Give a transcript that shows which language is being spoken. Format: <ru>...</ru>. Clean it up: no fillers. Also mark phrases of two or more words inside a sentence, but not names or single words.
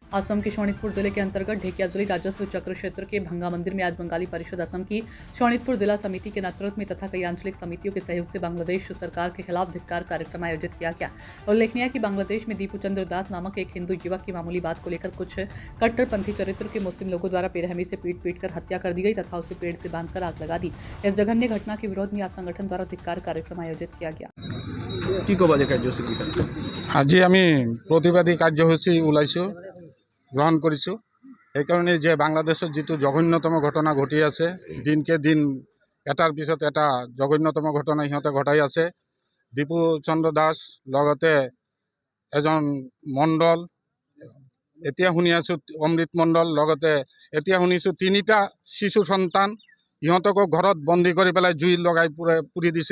<hi>असम के शोणितपुर जिले के अंतर्गत ढेकियाजुली राजस्व चक्र क्षेत्र के भंगा मंदिर में आज बंगाली परिषद असम की शोणितपुर जिला समिति के नेतृत्व में तथा कई आंचलिक समितियों के सहयोग से बांग्लादेश सरकार के खिलाफ धिक्कार कार्यक्रम आयोजित किया गया। उल्लेखनीय है कि बांग्लादेश में दीपू चंद्र दास नामक एक हिंदू युवक की मामूली बात को लेकर कुछ कट्टरपंथी चरित्र के मुस्लिम लोगों द्वारा बेरहमी से पीट कर हत्या कर दी गई तथा उसे पेड़ से बांधकर आग लगा दी। इस जघन्य घटना के विरोध में आज संगठन द्वारा धिक्कार कार्यक्रम आयोजित किया गया।</hi> <as>কি কবা যে কার্যসূচী আজি আমি প্রতিবাদী কার্যসূচী ওলাইছোঁ গ্রহণ কৰিছোঁ। সেইকাৰণে যে বাংলাদেশত যিটো জঘন্যতম ঘটনা ঘটি আছে, দিনকে দিন এটাৰ পিছত এটা জঘন্যতম ঘটনা সিহঁতে ঘটাই আছে। দীপু চন্দ্ৰ দাস লগতে এজন মণ্ডল, এতিয়া শুনি আছোঁ অমৃত মণ্ডল, লগতে এতিয়া শুনিছোঁ তিনিটা শিশু সন্তান সিহঁতকো ঘৰত বন্দী কৰি পেলাই জুই লগাই পুৰি দিছে।</as>